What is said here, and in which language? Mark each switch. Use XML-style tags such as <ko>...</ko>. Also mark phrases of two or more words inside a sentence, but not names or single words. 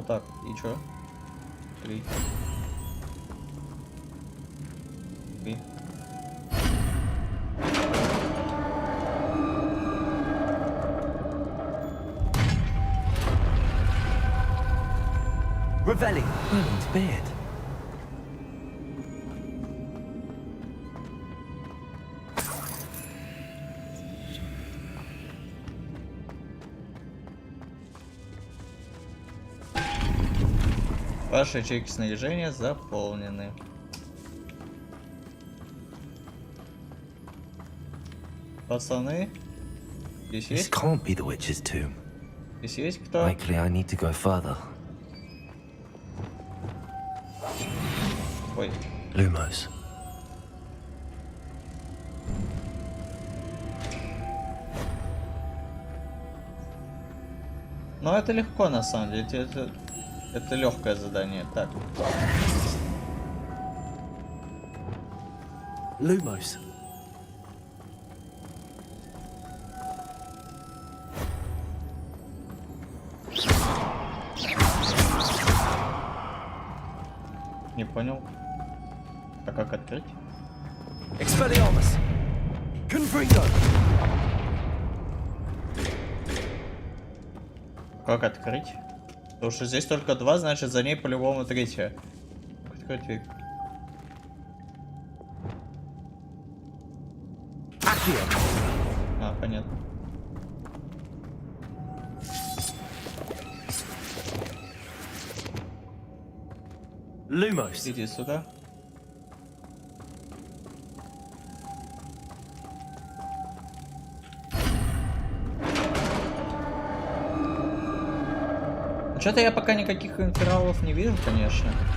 <ru>Так, и чё? 3. 3. Revelio.</ru> <en>Merlin's beard.</en> <ru>Ваши ячейки снаряжения заполнены. Пацаны, здесь</ru> <en>This</en> <ru>есть?</ru> <en>can't be the witch's tomb.</en> <ru>Здесь есть кто?</ru> <en>Likely I need to go further.</en> <ru>Ой. Lumos. Но это легко на самом деле. Это легкое задание. Так. Lumos. Не понял. А как открыть? Expelliarmus. Confringo. Как открыть? Потому что здесь только 2, значит за ней по-любому 3. Открыть. А, понятно. Lumos. Иди сюда. Что-то я пока никаких инфералов не вижу, конечно.</ru>